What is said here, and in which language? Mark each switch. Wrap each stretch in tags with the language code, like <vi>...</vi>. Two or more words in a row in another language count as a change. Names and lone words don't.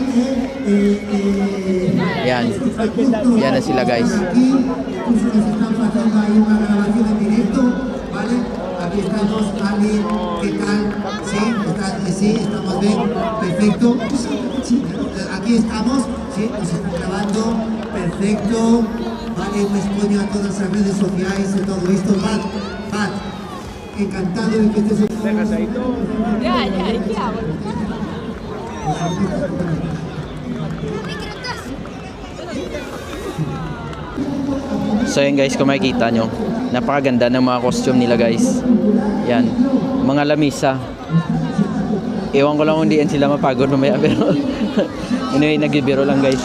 <tl>Yan. Yan na sila guys.</tl> <es>Aquí estamos, Ali, ¿qué tal? Sí, estamos bien, perfecto. Sí, aquí estamos, sí, nos están grabando, perfecto. Vale, pues pongo a todas las redes sociales y todo esto. Pat, encantado de que estés aquí. Ya, ¿qué hago?</es> <tl>So yun guys, kung makikita nyo, napakaganda ng mga costume nila guys. Yan, mga lamisa. Ewan ko lang kung diyan sila mapagod mamaya, pero anyway, nagbibiro lang guys.</tl>